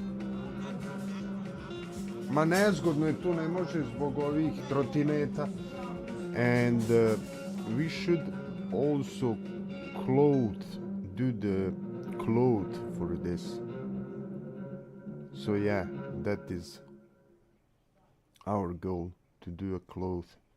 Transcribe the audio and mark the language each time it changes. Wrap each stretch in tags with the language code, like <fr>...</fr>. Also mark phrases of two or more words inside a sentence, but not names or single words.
<hr>Ma nezgodno je tu, ne može zbog ovih trotineta.</hr> <en>And we should also do the cloth for this. So yeah, that is our goal, to do a cloth.</en>